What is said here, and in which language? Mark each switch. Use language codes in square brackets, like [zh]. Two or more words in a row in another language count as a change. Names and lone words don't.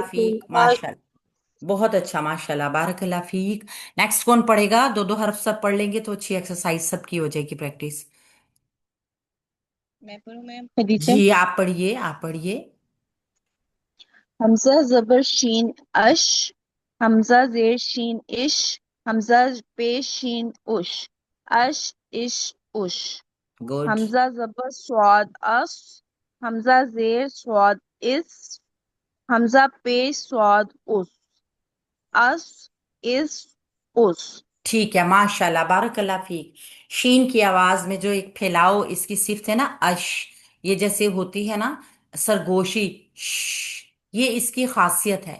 [ar] سین فیک. اس. ماشاء اللہ، [ur] بہت اچھا، [ar] ماشاء اللہ بارک اللہ فیک. [ur] نیکسٹ کون پڑھے گا؟ دو دو حرف سب پڑھ لیں گے تو اچھی ایکسرسائز سب کی ہو جائے گی، پریکٹس. میں پڑھوں میم خدیجہ؟ جی آپ پڑھیے، آپ پڑھیے. حمزہ زبر شین اش، حمزہ زیر شین اش، حمزہ پیش شین اش، اش اش اش، گڈ. حمزہ زبر سواد اس، حمزہ زیر سواد اس، حمزہ پیش سواد اس اس اس. ٹھیک ہے، [ar] ماشاء اللہ بارک اللہ فیک. [ur] شین کی آواز میں جو ایک پھیلاؤ اس کی صفت ہے نا، اش، یہ جیسے ہوتی ہے نا سرگوشی، یہ اس کی خاصیت ہے.